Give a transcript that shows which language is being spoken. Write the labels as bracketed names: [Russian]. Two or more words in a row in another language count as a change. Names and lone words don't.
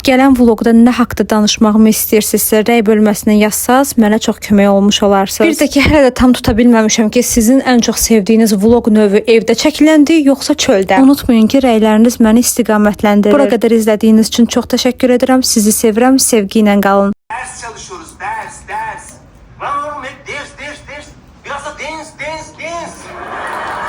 [Azerbaijani] Gələn vlogda nə haqqda danışmağımı istəyirsinizsə, rəy bölməsinə yazsaz, mənə çox kömək olmuş olarsınız. Bir də ki, hələ də tam tuta bilməmişəm ki, sizin ən çox sevdiyiniz vlog növü evdə çəkiləndir, yoxsa çöldə? Unutmayın ki, rəyləriniz məni istiqamətləndirir. Bura qədər izlədiyiniz üçün çox təşəkkür edirəm. Sizi sevirəm, sevgi ilə qalın. [Turkish] Ders çalışıyoruz, ders. Lan oğlum hep ders. Biraz da dance.